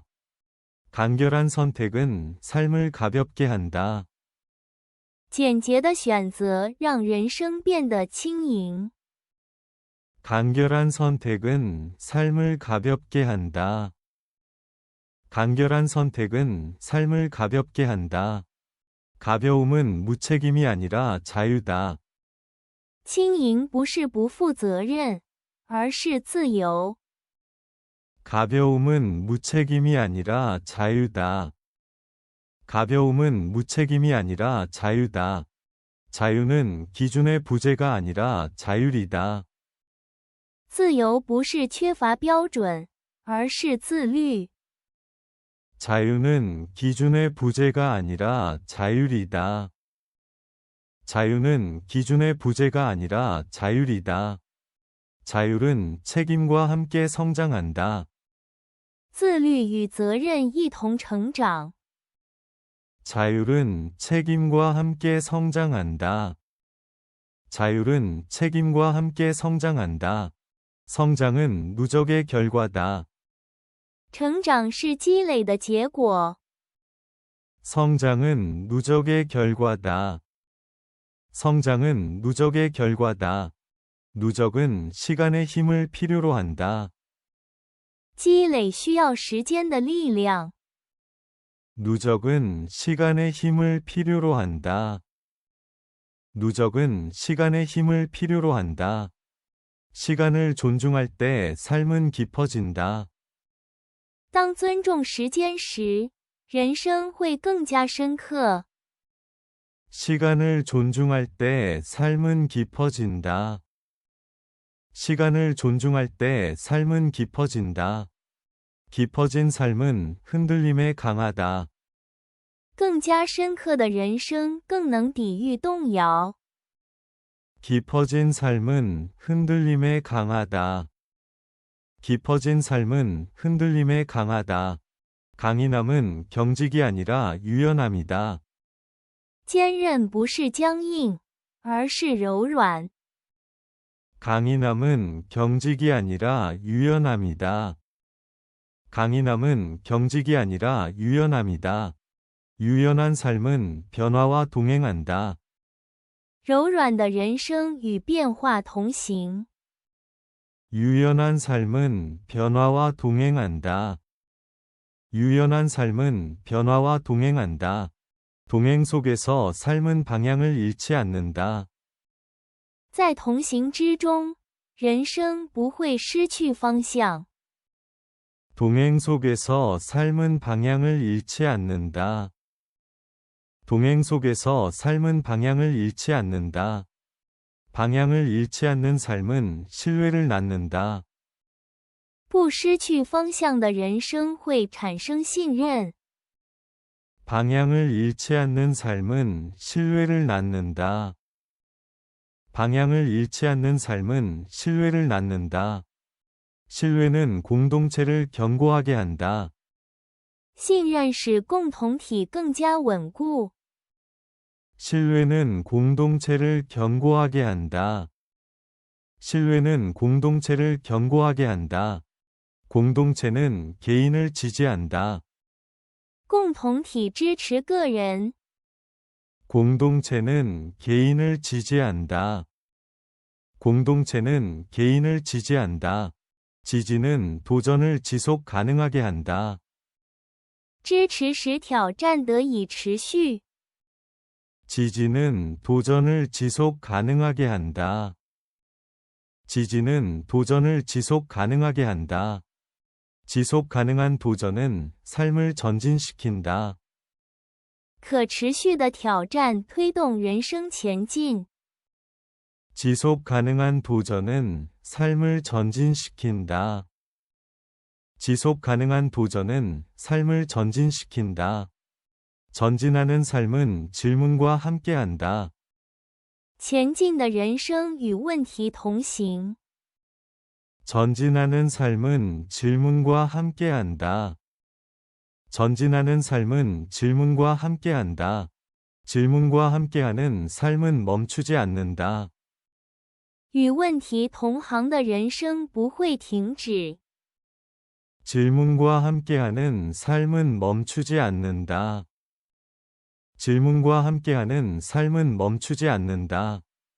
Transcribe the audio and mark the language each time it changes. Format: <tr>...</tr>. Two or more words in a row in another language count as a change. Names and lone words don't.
<ko>간결한 선택은 삶을 가볍게 한다.</ko> <zh>简洁的选择让人生变得轻盈。</zh> <ko>간결한 선택은 삶을 가볍게 한다. 간결한 선택은 삶을 가볍게 한다. 가벼움은 무책임이 아니라 자유다.</ko> <zh>轻盈不是不负责任，而是自由。</zh> <ko>가벼움은 무책임이 아니라 자유다. 가벼움은 무책임이 아니라 자유다. 자유는 기준의 부재가 아니라 자율이다.</ko> <zh>自由不是缺乏标准，而是自律。</zh> <ko>자유는 기준의 부재가 아니라 자율이다. 자유는 기준의 부재가 아니라 자율이다. 자율은 책임과 함께 성장한다.</ko> <zh>自律与责任一同成长。</zh> <ko>자율은 책임과 함께 성장한다. 자율은 책임과 함께 성장한다. 성장은 누적의 결과다.</ko> <zh>成长是积累的结果。</zh> <ko>성장은 누적의 결과다. 성장은 누적의 결과다. 누적은 시간의 힘을 필요로 한다.</ko> <zh>积累需要时间的力量。</zh> <ko>누적은 시간의 힘을 필요로 한다. 누적은 시간의 힘을 필요로 한다. 시간을 존중할 때 삶은 깊어진다.</ko> <zh>当尊重时间时，人生会更加深刻。</zh> <ko>시간을 존중할 때 삶은 깊어진다. 시간을 존중할 때 삶은 깊어진다. 깊어진 삶은 흔들림에 강하다.</ko> <zh>更加深刻的人生更能抵御动摇。</zh> <ko>깊어진 삶은 흔들림에 강하다. 깊어진 삶은 흔들림에 강하다. 강인함은 경직이 아니라 유연함이다.</ko> <zh>坚韧不是僵硬，而是柔软。</zh> <ko>강인함은 경직이 아니라 유연함이다. 강인함은 경직이 아니라 유연함이다. 유연한 삶은 변화와 동행한다.</ko> <zh>柔软的人生与变化同行。</zh> <ko>유연한 삶은 변화와 동행한다. 유연한 삶은 변화와 동행한다. 동행 속에서 삶은 방향을 잃지 않는다.</ko> <zh>在同行之中，人生不会失去方向。</zh> <ko>동행 속에서 삶은 방향을 잃지 않는다. 동행 속에서 삶은 방향을 잃지 않는다. 방향을 잃지 않는 삶은 신뢰를 낳는다.</ko> <zh>不失去方向的人生会产生信任。</zh> <ko>방향을 잃지 않는 삶은 신뢰를 낳는다. 방향을 잃지 않는 삶은 신뢰를 낳는다. 신뢰는 공동체를 견고하게 한다.</ko> <zh>信任使共同体更加稳固。</zh> <ko>신뢰는 공동체를 견고하게 한다. 신뢰는 공동체를 견고하게 한다. 공동체는 개인을 지지한다.</ko> <zh>共同体支持个人。</zh> <ko>공동체는 개인을 지지한다. 공동체는 개인을 지지한다. 지지는 도전을 지속 가능하게 한다.</ko> <zh>支持使挑战得以持续。</zh> <ko>지지는 도전을 지속 가능하게 한다. 지지는 도전을 지속 가능하게 한다. 지속 가능한 도전은 삶을 전진시킨다.</ko> <zh>可持续的挑战推动人生前进。</zh> <ko>지속 가능한 도전은 삶을 전진시킨다. 지속 가능한 도전은 삶을 전진시킨다. 전진하는 삶은 질문과 함께한다.</ko> <zh>前进的人生与问题同行。</zh> <ko>전진하는 삶은 질문과 함께한다. 전진하는 삶은 질문과 함께한다. 질문과 함께하는 삶은 멈추지 않는다.</ko> <zh>与问题同行的人生不会停止。</zh> <ko>질문과 함께하는 삶은 멈추지 않는다. 질문과 함께하는 삶은 멈추지 않는다.</ko>